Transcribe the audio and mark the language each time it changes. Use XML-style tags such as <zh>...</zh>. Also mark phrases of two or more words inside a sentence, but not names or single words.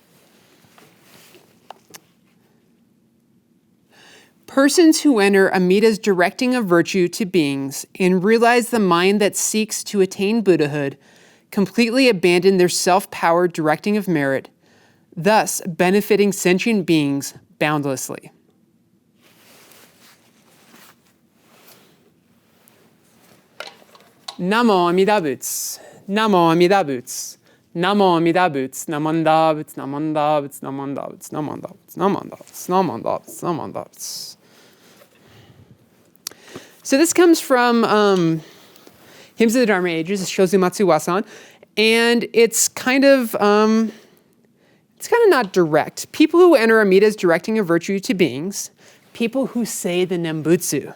<en>Persons who enter Amida's directing of virtue to beings and realize the mind that seeks to attain Buddhahood completely abandon their self-powered directing of merit, thus benefiting sentient beings boundlessly.</en> <ja>南無阿弥陀仏. 南無阿弥陀仏。南無阿弥陀仏。なもんだぶつ。なもんだぶつ。なもんだぶつ。なもんだぶつ。なもんだぶつ。なもんだぶつ. なもんだぶつ.</ja> <en>So this comes from Hymns of the Dharma Ages, Shozumatsu Wasan, and it's kind of not direct. People who enter Amida's directing of virtue to beings, people who say the Nembutsu.</en>